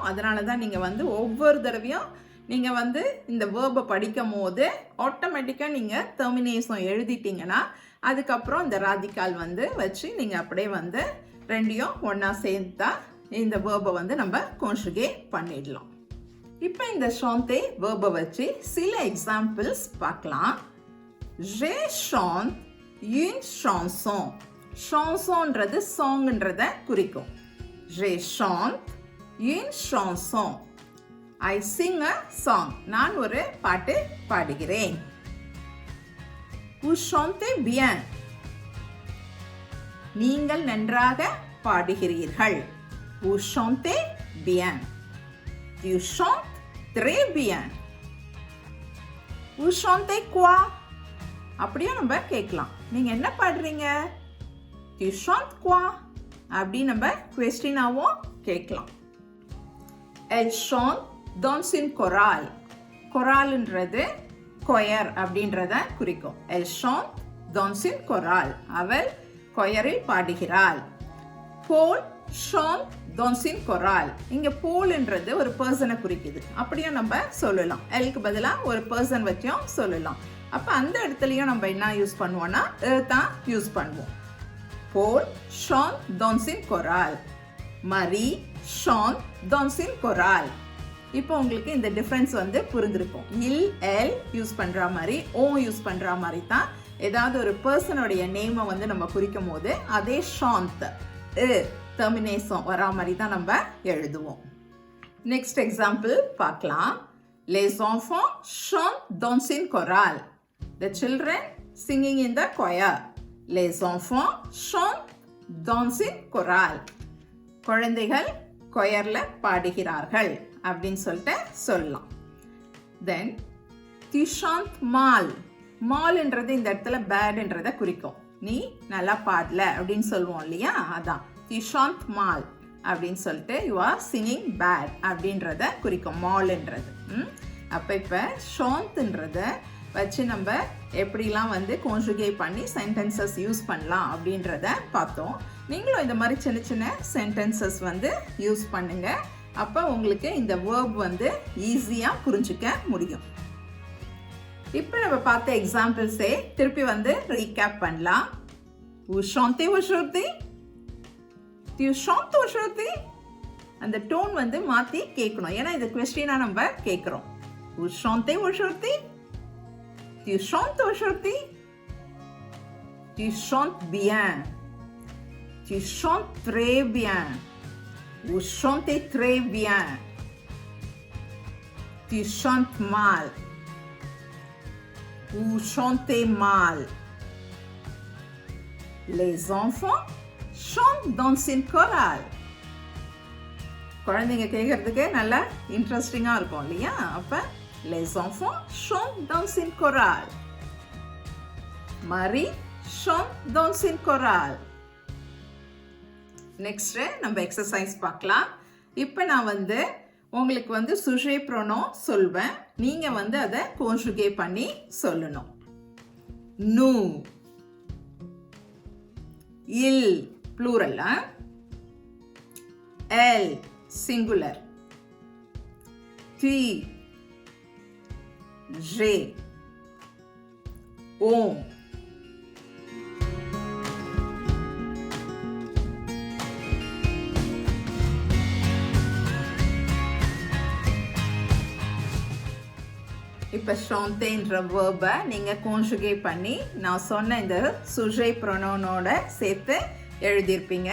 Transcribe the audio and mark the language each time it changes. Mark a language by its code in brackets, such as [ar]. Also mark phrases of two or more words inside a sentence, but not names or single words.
[ta] அதனால தான் நீங்கள் ஒவ்வொரு தடவையும் நீங்கள் இந்த வேர்பை படிக்கும் போது ஆட்டோமேட்டிக்காக நீங்கள் டெர்மினேஷன் எழுதிட்டீங்கன்னா அதுக்கப்புறம் இந்த ராதிகால் வச்சு நீங்கள் அப்படியே ரெண்டையும் ஒன்றா சேர்ந்தா இந்த வேர்பை நம்ம கான்ஜுகேட் பண்ணிடலாம். இப்போ இந்த ஷாந்தே வேர்பை வச்சு சில எக்ஸாம்பிள்ஸ் பார்க்கலாம். [fr] Je chante une chanson. [ta] சான்சோன்றது சாங்ன்றத குறிக்கும். [fr] Je chante une chanson. [en] I sing a song. [ta] நான் ஒரு பாட்டு பாடுகிறேன். [fr] Vous chantez bien. [ta] நீங்கள் நன்றாக பாடுகிறீர்கள். [fr] Vous chantez bien. Tu chantes très bien. Vous chantez quoi? [ta] அப்படியே நம்ம கேட்கலாம். நீங்க என்ன பாடுறீங்க? [fr] Tu chantes quoi? [ta] அப்படி நம்ம क्वेश्चनाவும் கேட்கலாம். [fr] Elle chante dans une chorale. [ta] choraleன்றது கொயர் அப்படின்றத குறிக்கும். [fr] Elle chante dans une chorale. [ta] அவள் கொயரில் பாடுகிறாள். [fr] Paul chante dans une chorale. [ta] இங்க போல்ன்றது ஒரு பர்சனை குறிக்குது. அப்படியே நம்ம சொல்லலாம். எல்க்கு பதிலா ஒரு பர்சன் வச்சும் சொல்லலாம். அப்ப அந்த இடத்துலயும் நம்ம என்ன யூஸ் பண்ணுவோம்னா தான் யூஸ் பண்ணுவோம். [fr] Paul chante dans une chorale. Marie chante dans une chorale. [ta] இப்போ உங்களுக்கு இந்த டிஃபரன்ஸ் புரிஞ்சிருக்கும். [fr] il elle [ta] யூஸ் பண்ற மாதிரி ஓ யூஸ் பண்ற மாதிரி தான் ஏதாவது ஒரு பர்சனுடைய நேமை நம்ம குறிக்கும் போது அதே ஷாந்த் டெர்மினேஷன் வரா மாதிரி தான் நம்ம எழுதுவோம். [en] next example [ta] பார்க்கலாம். [fr] Les enfants chantent dans une chorale. [en] The children singing in the choir. [fr] Les enfants chantent dans une chorale. [ta] குழந்தைகள் கொயர்ல பாடுகிறார்கள் அப்படின்னு சொல்லிட்டு சொல்லலாம். [fr] தென் tu chantes mal. [ta] மால்ன்றது இந்த இடத்துல பேட்ன்றதை குறிக்கும். நீ நல்லா பாடல அப்படின்னு சொல்லுவோம் இல்லையா, அதான் [fr] tu chantes mal [ta] அப்படின்னு சொல்லிட்டு [en] you are singing bad [ta] அப்படின்றத குறிக்கும் மால்ன்றது. அப்போ இப்போ ஷாந்த்ன்றத வச்சு நம்ம எப்படிலாம் வந்து கான்ஜுகேட் பண்ணி [en] sentences use [ta] பண்ணலாம் அப்படின்றத பார்த்தோம். நீங்களும் இந்த மாதிரி சின்ன சின்ன சென்டென்சஸ் வந்து யூஸ் பண்ணுங்க. அப்போ உங்களுக்கு இந்த வேர்ப் வந்து ஈஸியாக புரிஞ்சுக்க முடியும். இப்போ நம்ம பார்த்த எக்ஸாம்பிள்ஸே திருப்பி வந்து ரீகேப் பண்ணலாம். [fr] Vous chantez aujourd'hui? Tu chantes aujourd'hui? [ta] அந்த டோன் வந்து மாற்றி கேட்கணும். ஏன்னா இது கொஸ்டினாக நம்ம கேட்குறோம். [fr] Vous chantez aujourd'hui? Tu chantes aujourd'hui? Tu chantes bien. Tu chantes très bien. Vous chantez très bien. Tu chantes mal. Vous chantez mal. Les enfants chantent dans une chorale. [ta] குழந்தைங்க கேட்கறதுக்கு நல்லா இன்ட்ரெஸ்டிங்காக இருக்கும் இல்லையா? [fr] அப்போ les enfants chantent dans une chorale. Marie chante dans une chorale. [ta] நெக்ஸ்ட் நம்ம எக்ஸசைஸ் பார்க்கலாம். இப்போ நான் வந்து உங்களுக்கு வந்து [fr] sujet pronom [ta] சொல்வேன். நீங்கள் வந்து அதை கான்ஜுகேட் பண்ணி சொல்லணும். [fr] nous, il plural, elle singular, tu, j'ai, on. [ta] இப்போ ஷாந்தேன்ற வேர்பை நீங்கள் கான்ஜுகேட் பண்ணி நான் சொன்ன இந்த சுஜே ப்ரொனோனோட சேர்த்து எழுதியிருப்பீங்க.